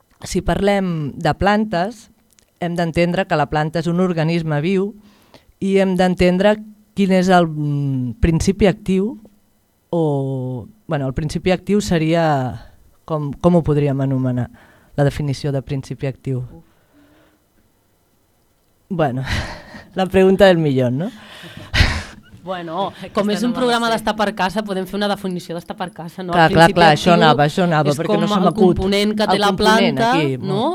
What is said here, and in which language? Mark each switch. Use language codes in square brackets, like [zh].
[ca] Si parlem de plantes, hem d'entendre que la planta és un organisme viu i hem d'entendre quin és el principi actiu o, bueno, el principi actiu seria, com ho podríem anomenar, la definició de principi actiu? [es] Bueno, la pregunta del millón, no? [ca] Bueno, com és un programa d'estar per casa, podem fer una definició d'estar per casa, no? Clar, clar, clar, això anava, perquè no som acut. És com el component que té la planta, aquí, no?